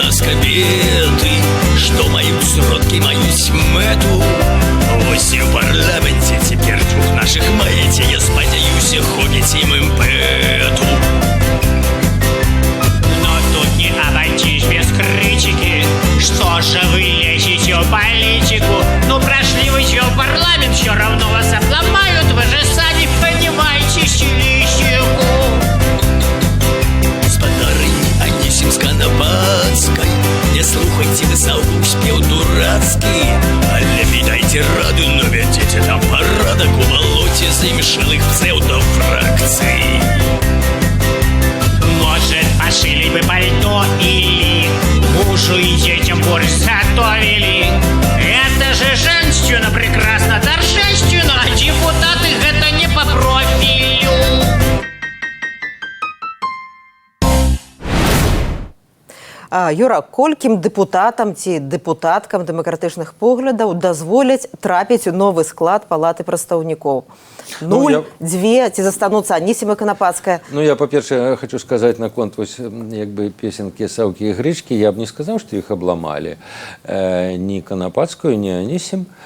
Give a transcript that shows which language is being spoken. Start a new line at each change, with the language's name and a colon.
Belarusian: кабеты, што маюць сродкі, маюць мэту. Вось і ў парламенце цяпер двух нашых маеце, я спадзяюся, ходзіць ім імпэту.
Russian: Но тут не обойтись без критики. Что же вы лезете в политику? Ну прошли вы ее в парламент, все равно вас обломают. Вы же сами понимаете стилистику.
Belarusian: Спадарыні Анісім з Канапацкай, не слухайте вы саўку спеў дурацкі, але відайце раду, но вядзеце там парадак у балоце замешалых псевдофракцый.
Russian: Может, пошили бы пальто или мужу и детям борщ готовили. Это же женщина прекрасно, торжественно, а депутаты это не по профилю.
Belarusian: Юра, колькім дэпутатам ці дэпутаткам дэмакратычных поглядаў дазволяць трапіць у новы склад палаты прадстаўнікоў? 0, 2, ці застануцца Анісім і Канапацкая? Ну, я, па-першае, хочу сказаць наконт вось, як бы, песенкі «Саўкі і грычкі». Я б не сказаў, што іх абламалі. Ні Канапацкую, ні Анісім.